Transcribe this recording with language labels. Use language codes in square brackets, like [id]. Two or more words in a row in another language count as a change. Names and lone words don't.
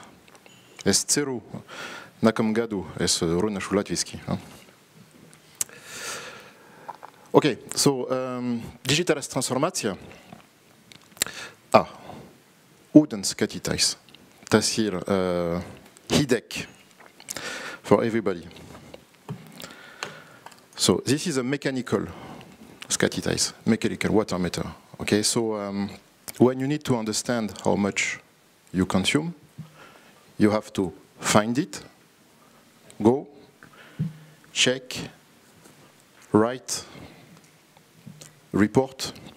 [lv] Es ceru, nākamā gadu es runāšu latviski. Okay, so digitālās transformācija. Ūdens skatītājs. Tas ir HIDEC [en] for everybody. So this is a mechanical skatītājs, mechanical water meter. Okay, so when you need to understand how much you consume, you have to find it, go, check, write, report.